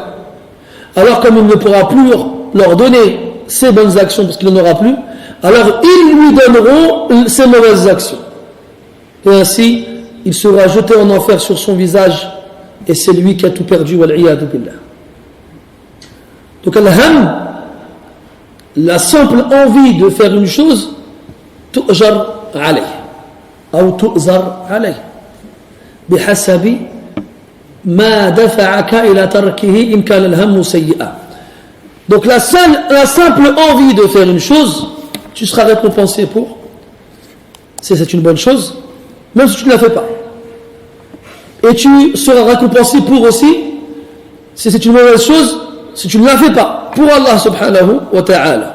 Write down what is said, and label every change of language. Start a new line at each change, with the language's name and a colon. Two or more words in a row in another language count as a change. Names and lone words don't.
French: Alors comme il ne pourra plus leur donner ses bonnes actions parce qu'il n'en aura plus, alors ils lui donneront ses mauvaises actions. Et ainsi, il sera jeté en enfer sur son visage et c'est lui qui a tout perdu.
Arabic: والعياذ بالله.
French: Donc al-ham, la simple envie de faire une chose,
Arabic: تؤجر عليه أو تؤزر عليه بحسب ما دفعك إلى تركه إن كان الهم سيئا.
French: Donc la simple envie de faire une chose, tu seras récompensé pour, si c'est une bonne chose, même si tu ne la fais pas. Et tu seras récompensé pour aussi, si c'est une mauvaise chose, si tu ne la fais pas, pour
Arabic: الله سبحانه وتعالى.